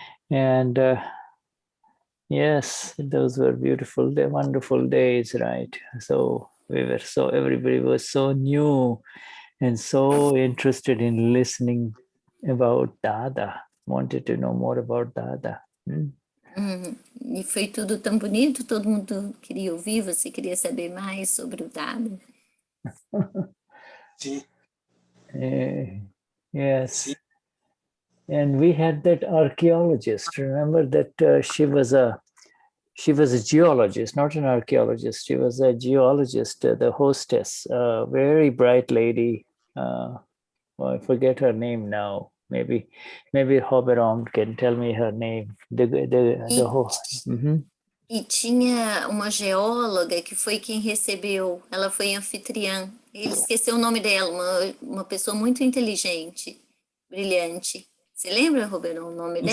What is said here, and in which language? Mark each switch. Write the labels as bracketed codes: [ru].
[en] And yes, those were beautiful, wonderful days, right? So everybody was so new and so interested in listening about Dada, wanted to know more about Dada. [pt] E foi tudo tão bonito, todo mundo queria ouvir, você queria saber mais sobre o Dada. Sim. [en] Yes. [pt] Sim. [en] And we had that archaeologist. Remember that she was a geologist, not an archaeologist. She was a geologist, the hostess, a very bright lady. I forget her name now. Maybe Hoberom can tell me her name. The host. [pt] E tinha uma geóloga que foi quem recebeu, ela foi anfitriã. Ele esqueceu o nome dela, uma pessoa muito inteligente, brilhante. Você lembra, Roberto, o nome dela?